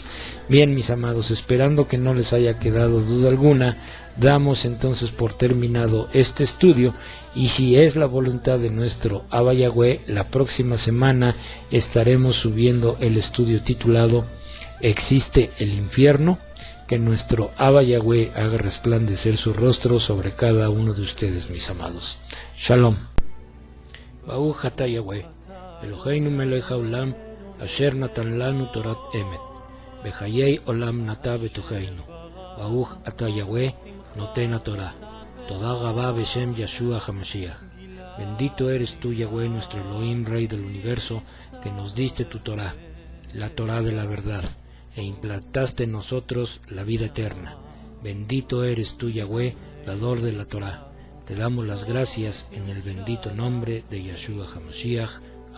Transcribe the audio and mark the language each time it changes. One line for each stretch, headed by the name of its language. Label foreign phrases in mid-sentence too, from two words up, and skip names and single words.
Spanish: Bien, mis amados, esperando que no les haya quedado duda alguna, damos entonces por terminado este estudio, y si es la voluntad de nuestro Abba Yahweh, la próxima semana estaremos subiendo el estudio titulado ¿Existe el infierno? Que nuestro Abba Yahweh haga resplandecer su rostro sobre cada uno de ustedes, mis amados.
Hebrew: שלום. ברוך אתה Yahweh. אלהינו מלך העולם, אשר נתן לנו תורת אמת, בחיי עולם נטע בתוכנו, ברוך אתה Yahweh נותן התורה, תודה רבה בשם ישוע המשיח.
Spanish: Bendito eres tú, Yahweh, nuestro Elohim, Rey del universo, que nos diste tu Torah, la Torah de la verdad, e implantaste en nosotros la vida eterna. Bendito eres tú, Yahweh, dador de la Torah. Te damos las gracias en el bendito nombre de Yeshua HaMashiach.